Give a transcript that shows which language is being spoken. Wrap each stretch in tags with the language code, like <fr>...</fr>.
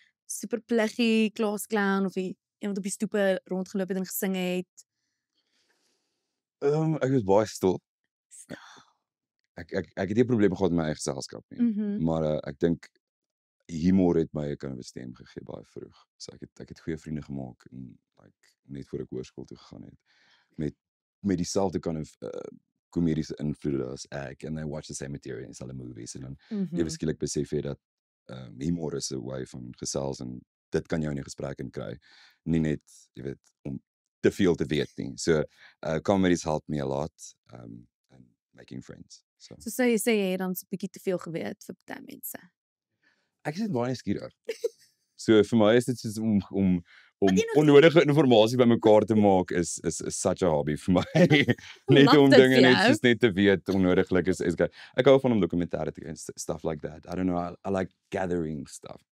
<af>super pluggie klasclown of iemand op die stoepe rondgeloop het en gesing het? Ek was baie stil. Ek het nie probleme gehad met my eie geselskap nie. Maar ek dink humor het my 'n kind of 'n stem gegee baie vroeg. So ek het goeie vriende gemaak en net voor ek hoërskool toe gegaan het met dieselfde kind of komediese invloede as ek,</af> <en>and they watch the same material</en> <af>in dieselfde movies en dan ewe skielik besef jy dat humor is 'n way van gesels en dit kan jou in 'n gesprek in kry. Nie net, jy weet, om te veel te weet nie.</af> <en>So comedies helped me a lot and making friends.</en> <af>So Sê jy het dan so 'n bietjie te veel geweet vir baie mense. ek is net baie nuuskierig. So vir my is dit soos om onnodige inligting bymekaar te maak is</af> <en>such a hobby</en> <af>vir my. Net om dit dinge vir net jou? soos net te weet onnodiglik is ek hou van om dokumentêre te kyk,</af> <en>stuff like that. I don't know, I like gathering stuff.</en>